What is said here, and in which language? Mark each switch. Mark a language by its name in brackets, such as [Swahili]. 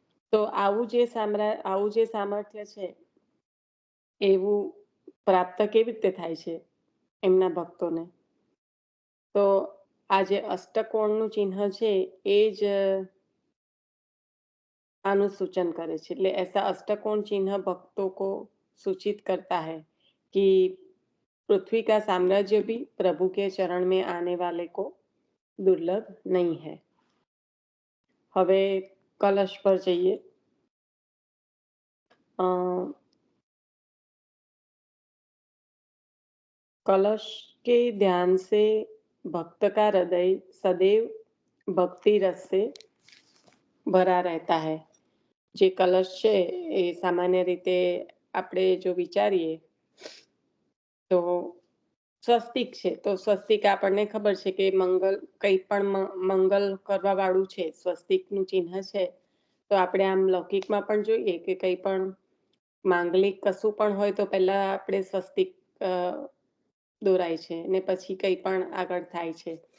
[Gujarati] તો આવું જે સામર્થ્ય છે એવું પ્રાપ્ત કેવી રીતે થાય છે એમના ભક્તોને? તો આ જે અષ્ટકોણનું ચિહ્ન છે એ જ આનું सूचन करे छे. [Hindi] એટલે ऐसा अष्टकोण चिन्ह भक्तों को सूचित करता है कि पृथ्वी का साम्राज्य भी प्रभु के चरण में आने वाले को दुर्लभ नहीं है. [Gujarati] હવે કલશ પર જઈએ. [Hindi] कलश के ध्यान से भक्त का हृदय सदैव भक्ति रस से भरा रहता है. [Gujarati] જે કલશ છે એ સામાન્ય રીતે આપણે જો વિચારીએ તો સ્વસ્તિક છે, તો સ્વસ્તિક આપણને ખબર છે કે કંઈ પણ મંગલ કરવા વાળું છે. સ્વસ્તિકનું ચિહ્ન છે તો આપણે આમ લૌકિકમાં પણ જોઈએ કે કંઈ પણ માંગલિક કશું પણ હોય તો પહેલા આપણે સ્વસ્તિક દોરાય છે ને પછી કંઈ પણ આગળ થાય છે.